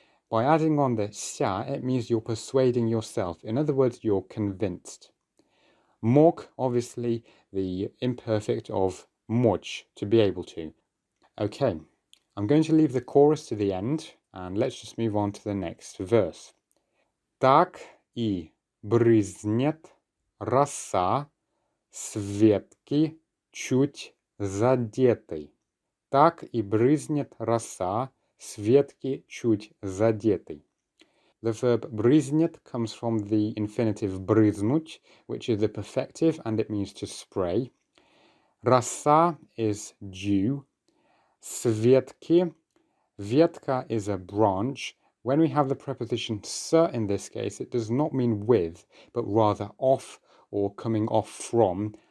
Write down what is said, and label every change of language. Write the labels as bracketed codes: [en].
[en] By adding on the ся, it means you're persuading yourself. In other words, you're convinced. Мог, obviously, the imperfect of мочь, to be able to. Okay, I'm going to leave the chorus to the end, and let's just move on to the next verse. [ru] Так и брызнет роса с ветки чуть задетой. Так и брызнет роса с ветки чуть задетой. [en] The verb брызнет comes from the infinitive брызнуть, which is the perfective and it means to spray. Роса is dew. С ветки, ветка is a branch. When we have the preposition с in this case, it does not mean with, but rather off or coming off from.